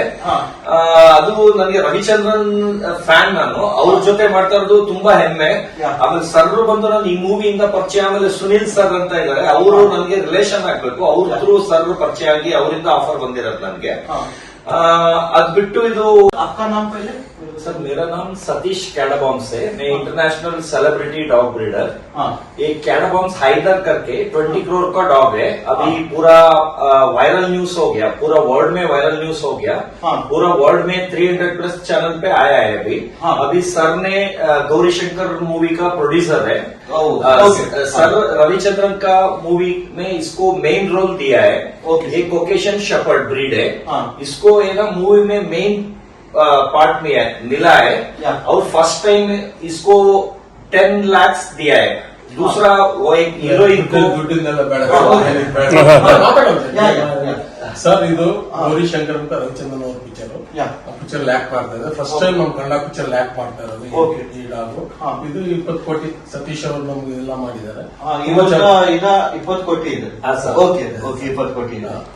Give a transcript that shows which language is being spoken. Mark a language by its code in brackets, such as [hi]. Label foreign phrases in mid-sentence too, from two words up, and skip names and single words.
[kn] ಅದು ನನಗೆ ರವಿಚಂದ್ರನ್ ಫ್ಯಾನ್. ನಾನು ಅವ್ರ ಜೊತೆ ಮಾಡ್ತಾ ಇರೋದು ತುಂಬಾ ಹೆಮ್ಮೆ. ಆಮೇಲೆ ಸರ್ ಬಂದು ನಾನು ಈ ಮೂವಿಯಿಂದ ಪರಿಚಯ. ಆಮೇಲೆ ಸುನಿಲ್ ಸರ್ ಅಂತ ಇದ್ದಾರೆ, ಅವರು ನನಗೆ ರಿಲೇಷನ್ ಆಗ್ಬೇಕು. ಅವ್ರ ಥ್ರೂ ಸರ್ ಪರಿಚಯ ಆಗಿ ಅವರಿಂದ ಆಫರ್ ಬಂದಿರೋದು ನನಗೆ. ಅದ್ ಬಿಟ್ಟು ಇದು [hi] आपका नाम पहले? सर मेरा नाम सतीश कैडाबॉम्स है. मैं [en] international celebrity dog breeder. [hi] एक कैडाबॉम्स हाइदर करके 20 करोड़ का डॉग है. अभी पूरा [en] viral news [hi] हो गया. पूरा वर्ल्ड में [en] viral news [hi] हो गया. पूरा वर्ल्ड में 300+ चैनल पे आया है. अभी सर ने गौरीशंकर मूवी का प्रोड्यूसर है. सर रविचंद्रन का मूवी में इसको [en] main role [hi] दिया है. एक [en] Caucasian shepherd breed [hi] है. इसको मूवी में [en] main part [hi] में मिला है. और [en] first time [hi] इसको 10 लाख दिया है. दूसरा वो एक हीरोइन को [kn] ದುಡ್ಡಿಂದೆಲ್ಲ ಬೇಡ ಸರ್. ಇದು ಗೌರಿಶಂಕರ್ ಅಂತ ರವಿಚಂದ್ರನ್ ಅವ್ರ ಪಿಕ್ಚರ್. [en] picture lack [kn] ಮಾಡ್ತಾ ಇದೆ. [en] first time [kn] ನಮ್ ಕನ್ನಡ [en] picture lack [kn] ಮಾಡ್ತಾ ಇರೋದು ಈ ಡಾಗು. ಇದು 20 ಕೋಟಿ ಸತೀಶ್ ಅವರು ನಮ್ಗೆ ಎಲ್ಲ ಮಾಡಿದ್ದಾರೆ. 20 ಕೋಟಿ ಇದೆ. ಓಕೆ 20 ಕೋಟಿ ಇದೆ.